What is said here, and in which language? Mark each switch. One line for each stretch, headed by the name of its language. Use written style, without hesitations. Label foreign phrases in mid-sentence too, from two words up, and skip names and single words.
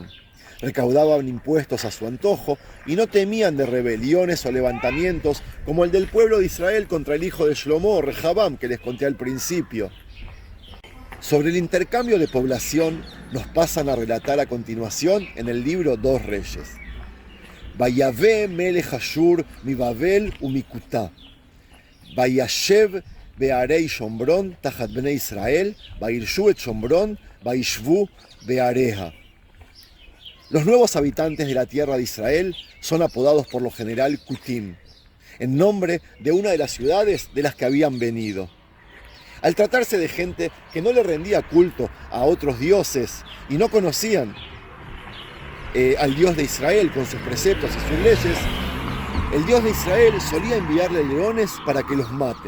Spanish: Recaudaban impuestos a su antojo y no temían de rebeliones o levantamientos como el del pueblo de Israel contra el hijo de Shlomo, Rehabam, que les conté al principio. Sobre el intercambio de población nos pasan a relatar a continuación en el libro Dos Reyes.
Hebrew: ויבא מלך אשור מבבל ומכותה. וישב בערי שומרון תחת בני ישראל, וירשו את שומרון, וישבו בעריה.
Spanish: Los nuevos habitantes de la tierra de Israel son apodados por lo general Kutim, en nombre de una de las ciudades de las que habían venido. Al tratarse de gente que no le rendía culto a otros dioses y no conocían al Dios de Israel con sus preceptos y sus leyes, el Dios de Israel solía enviarle leones para que los maten.